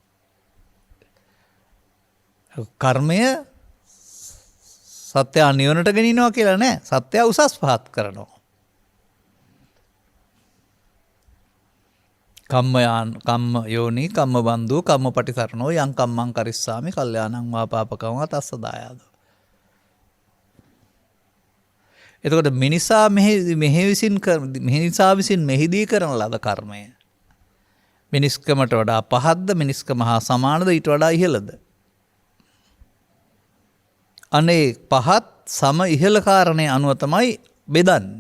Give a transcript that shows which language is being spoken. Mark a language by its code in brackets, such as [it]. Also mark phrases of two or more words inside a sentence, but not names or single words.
[si] කර්මය සත්‍යය නිවනට ගෙනිනවා කියලා නෑ, සත්‍යය උසස් පහත් කරනවා. [pi] කම්ම යෝනි කම්ම බන්ධු කම්ම පටිසරණෝ යං කම්මං කරිස්සාමි කල්යාණං වා පාපකං වා තස්ස දායාදෝ. [si] එතකොට මිනිසා විසින් මෙහිදී කරන ලද කර්මය මිනිස්කමට වඩා පහත්ද, මිනිස්කම හා සමානද, ඊට වඩා ඉහළද? අනේ පහත් සම ඉහළ කාරණය අනුව තමයි බෙදන්නේ.